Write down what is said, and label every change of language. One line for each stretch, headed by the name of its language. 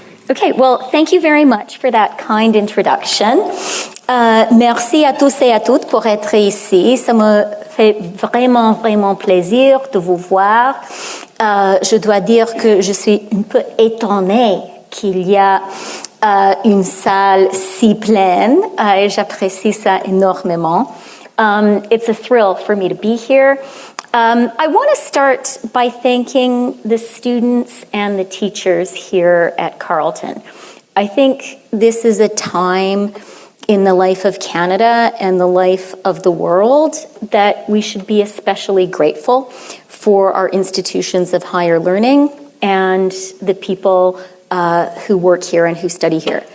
English: Okay, well, thank you very much for that kind introduction.
French: Merci à tous et à toutes pour être ici. Ça me fait vraiment plaisir de vous voir. Je dois dire que je suis un peu étonnée qu'il y a une salle si pleine et j'apprécie ça énormément.
English: It's a thrill for me to be here. I want to start by thanking the students and the teachers here at Carleton. I think this is a time in the life of Canada and the life of the world that we should be especially grateful for our institutions of higher learning and the people who work here and who study here.